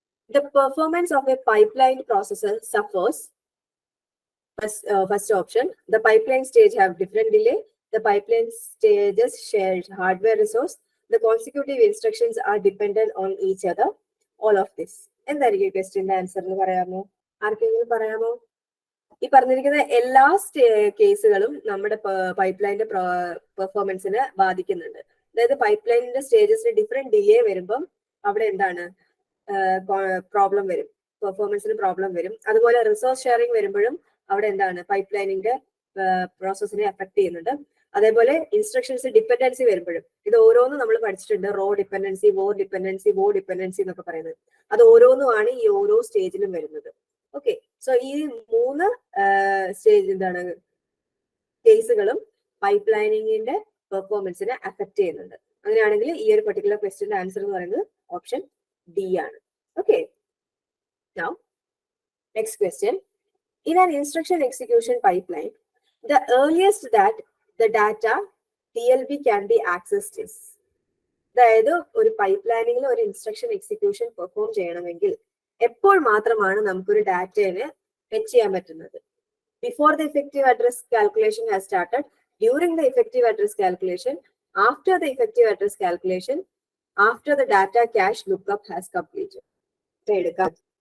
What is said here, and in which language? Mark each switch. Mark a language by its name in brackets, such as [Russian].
[English] The performance of a pipeline processor suffers. First option, the pipeline stage have different delay. The pipeline stages share hardware resource. The consecutive instructions are dependent on each other. All of this. [Malayalam] എന്തായിരിക്കും ക്വസ്റ്റ്യൻ്റെ answer എന്ന് പറയാമോ? ആർക്കെങ്കിലും പറയാമോ? ഈ പറഞ്ഞിരിക്കുന്ന എല്ലാ കേസുകളും നമ്മുടെ പൈപ്പ് ലൈനിന്റെ പെർഫോമൻസിനെ ബാധിക്കുന്നുണ്ട്. അതായത് പൈപ്പ് ലൈനിന്റെ സ്റ്റേജസിന് ഡിഫറെന്റ് ഡിലേ വരുമ്പം അവിടെ എന്താണ് പ്രോബ്ലം വരും, പെർഫോമൻസിന് പ്രോബ്ലം വരും. അതുപോലെ റിസോഴ്സ് ഷെയറിംഗ് വരുമ്പോഴും അവിടെ എന്താണ് പൈപ്പ് ലൈനിന്റെ പ്രോസസ്സിനെ അഫക്ട് ചെയ്യുന്നുണ്ട്. അതേപോലെ ഇൻസ്ട്രക്ഷൻസ് ഡിപ്പെൻഡൻസി വരുമ്പോഴും ഇത് ഓരോന്നും നമ്മൾ പഠിച്ചിട്ടുണ്ട്. റോ ഡിപ്പെൻഡൻസി, വോ ഡിപ്പെൻഡൻസി, വോ ഡിപ്പെൻഡൻസി എന്നൊക്കെ പറയുന്നത്. അത് ഓരോന്നുമാണ് ഈ ഓരോ സ്റ്റേജിലും വരുന്നത്. ഓക്കെ, സോ ഈ 3 സ്റ്റേജ് എന്താണ് കേസുകളും പൈപ്പ് ലൈനിങ്ങിന്റെ പെർഫോമൻസിനെ അഫക്ട് ചെയ്യുന്നുണ്ട്. അങ്ങനെയാണെങ്കിൽ ഈ ഒരു പെർട്ടിക്കുലർ ക്വസ്റ്റ്യന്റെ ആൻസർ എന്ന് പറയുന്നത് ഓപ്ഷൻ D ആണ്. [English] Okay, now next question. In an instruction execution pipeline, the earliest that the data TLB can be accessed is. [Malayalam] അതായത് ഒരു പൈപ്പ് പ്ലാനിങ്ങിൽ ഒരു ഇൻസ്ട്രക്ഷൻ എക്സിക്യൂഷൻ പെർഫോം ചെയ്യണമെങ്കിൽ എപ്പോൾ മാത്രമാണ് നമുക്കൊരു ഡാറ്റയെ ഫെച്ച് ചെയ്യാൻ പറ്റുന്നത്? [English] Before the effective address calculation has started, during the effective address calculation, after the effective address calculation, after the data cache lookup has completed. [Malayalam] എടുക്കാം.